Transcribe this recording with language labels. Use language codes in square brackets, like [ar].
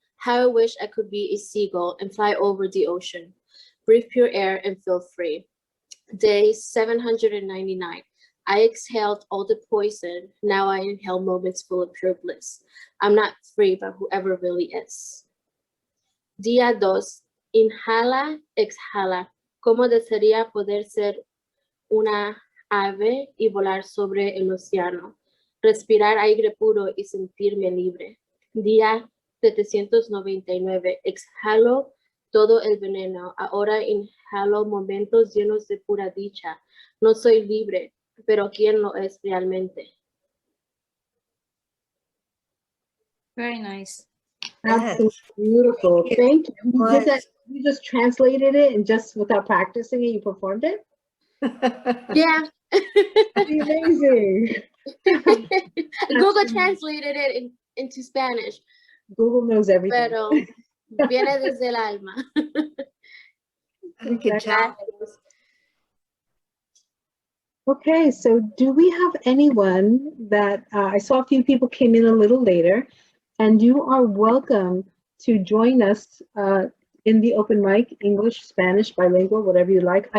[en] How I wish I could be a seagull and fly over the ocean. Breathe pure air and feel free. Day 799. I exhaled all the poison. Now I inhale moments full of pure bliss. I'm not free, but whoever really is. [es] Día 2. Inhala, exhala. ¿Cómo desearía poder ser una ave y volar sobre el océano? Respirar aire puro y sentirme libre. Día 799. Exhalo todo el veneno. Ahora inhalo momentos llenos de pura dicha. No soy libre, pero ¿quién lo es realmente? [en] Very nice. Absolutely beautiful. Thank you. You just translated it and just without practicing it, you performed it? Yeah. Amazing. Google translated it into Spanish. Google knows everything. [es] Pero viene desde el alma. [en] Good job. Okay, so do we have anyone that, I saw a few people came in a little later, and you are welcome to join us in the open mic, English, Spanish, bilingual, whatever you like.